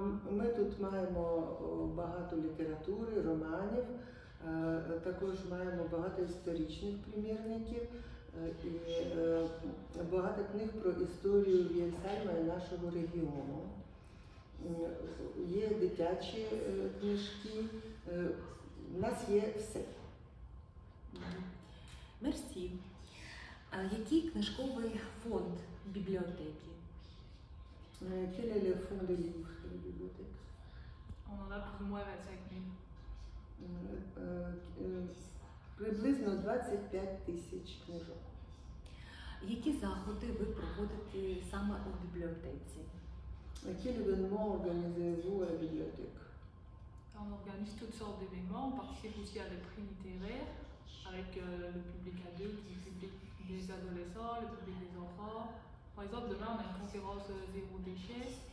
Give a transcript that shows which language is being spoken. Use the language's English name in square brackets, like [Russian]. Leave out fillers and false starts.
[Ukrainian] Ми тут маємо багато літератури, романів, також маємо багато історичних примірників і багато книг про історію Вієнсальма і нашого регіону. Є дитячі книжки, у нас є все. [French] Мерсі. [Ukrainian] Який книжковий фонд бібліотеки? [French] Quel est le fond de livres de la bibliothèque? On en a plus ou moins 25 000. [Ukrainian] Приблизно 25 тисяч книжок. Які заходи ви проводите саме у бібліотеці? [French] Quel événement organisez-vous à la bibliothèque? On organise toutes sortes d'événements, on participe aussi à des prix littéraires avec le public adulte, le public des adolescents, le public des enfants. Par exemple, demain, on a une conférence zéro déchet.